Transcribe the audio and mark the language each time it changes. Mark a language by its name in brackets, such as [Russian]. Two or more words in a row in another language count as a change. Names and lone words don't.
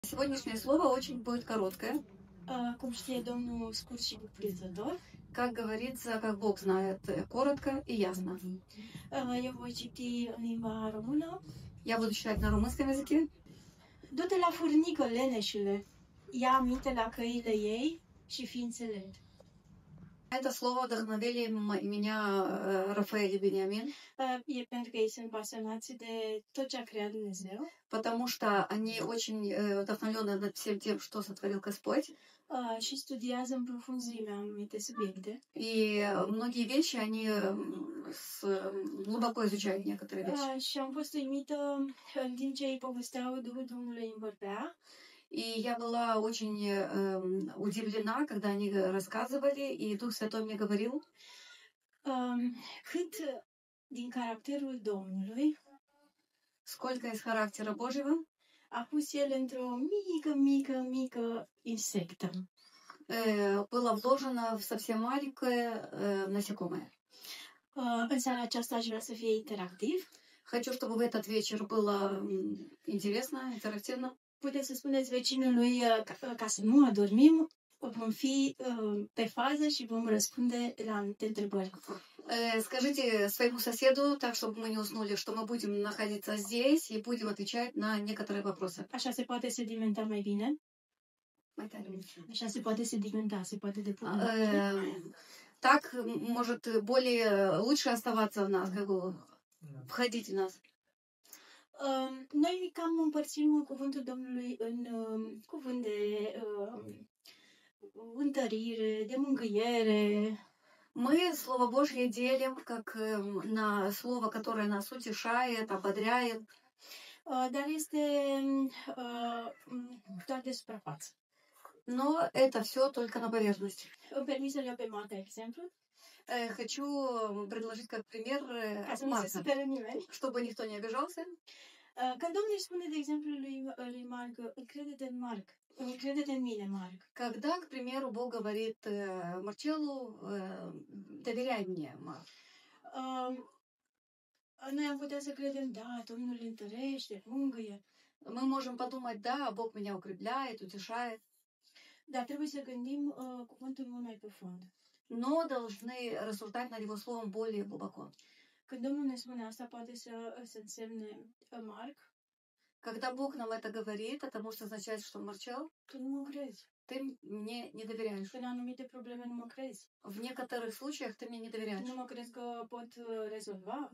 [Russian] Сегодняшнее слово очень будет короткое. [Romanian] Cum știe Domnul, scurt și cuprinzător. [Russian] Как говорится, как Бог знает, коротко и ясно. [Romanian] Eu voi citi în limba română. [Russian] Я буду читать на румынском языке. [Romanian] Du-te la furnică, leneșule, ia aminte la căile ei și fii înțelept. [Russian] Это слово вдохновили меня Рафаэль и Бениамин, [Romanian] E pentru că ei sunt pasionați de tot ce a creat Dumnezeu. [Russian] потому что они очень вдохновлены над всем тем, что сотворил Господь. [Romanian] Și studiază în profunzime anumite subiecte. [Russian] И многие вещи, они глубоко изучают некоторые вещи. [Romanian] Și am fost uimită în timp ce ei povesteau, Duhul Domnului îmi vorbea. [Russian] И я была очень удивлена, когда они рассказывали, и Дух Святой мне говорил, [Romanian] Cât din caracterul Domnului [Russian] сколько из характера Божьего [Romanian] a pus el într-o mică insectă. [Russian] было вложено в совсем маленькое насекомое. [Romanian] În seara aceasta aș vrea să fie interactiv. [Russian] Хочу, чтобы в этот вечер было интересно, интерактивно. [Romanian] Puteți să spuneți vecinului ca să nu adormim, vom fi pe fază și vom răspunde la anumite întrebări. [Russian] Скажите своему соседу, так, чтобы мы не уснули, что мы будем находиться здесь и будем отвечать на некоторые вопросы. [Romanian] Așa se poate sedimenta mai bine. Așa se poate sedimenta, se poate depune. [Russian] Так может лучше оставаться в нас, как бы входить в нас. [Romanian] Noi cam împărțim cuvântul Domnului în cuvânt de întărire, de mângâiere. [Russian] Мы Слово Божье делим как на слово, которое нас утешает, ободряет. [Romanian] Dar este doar de suprafață. [Russian] Но это все только на поверхности. [Romanian] Îmi permis să-l iau pe Marta exemplu. [Russian] Хочу предложить как пример [Romanian] Ca să nu se supere nimeni. [Russian] чтобы никто не обижался. [Romanian] Când Domnul îi spune, de exemplu, lui Marc, încrede-te în Marc, încrede-te în mine, Marc. [Russian] Когда, к примеру, Бог говорит Марчеллу, доверяй мне, Марк. [Romanian] Noi am putea să credem, da, Domnul îl întărește, mângâie. [Russian] Мы можем подумать, да, Бог меня укрепляет, утешает. [Romanian] Dar trebuie să gândim cuvântul mult mai profund. [Russian] Но должны рассуждать над его словом более глубоко. [Romanian] Când Domnul ne spune asta, poate să însemne Marc. [Russian] Когда Бог нам это говорит, это может означать, что Марчел, [Romanian] tu nu mă crezi. [Russian] Ты мне не доверяешь. [Romanian] În anumite probleme nu mă crezi. [Russian] В некоторых случаях ты мне не доверяешь. [Romanian] Nu mă crezi că pot rezolva.